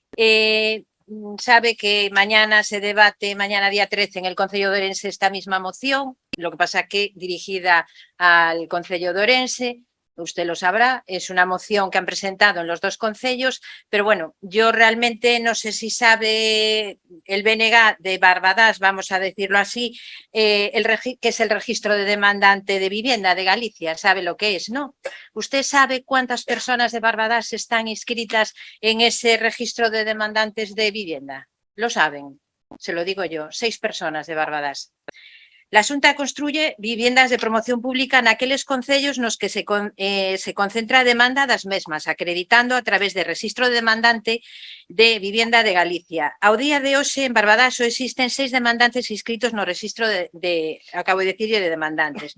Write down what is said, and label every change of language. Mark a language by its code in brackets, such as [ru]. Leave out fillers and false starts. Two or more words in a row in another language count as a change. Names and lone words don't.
[es] Sabe que mañana se debate, mañana día 13, en el Concello de Ourense esta misma moción, lo que pasa que dirigida al Concello de Ourense, usted lo sabrá, es una moción que han presentado en los dos concellos, pero bueno, yo realmente no sé si sabe el BNG de Barbadás, vamos a decirlo así, que es el registro de demandante de vivienda de Galicia, sabe lo que es, ¿no? ¿Usted sabe cuántas personas de Barbadás están inscritas en ese registro de demandantes de vivienda? Lo saben, se lo digo yo, 6 personas de Barbadás. La Xunta construye viviendas de promoción pública [gl] naqueles concellos nos que se concentra a demanda das mesmas, acreditando a través de registro de demandante de vivienda de Galicia. Ao día de hoxe, en Barbadás, só existen 6 demandantes inscritos no registro [es] acabo de decirle, [gl] de demandantes.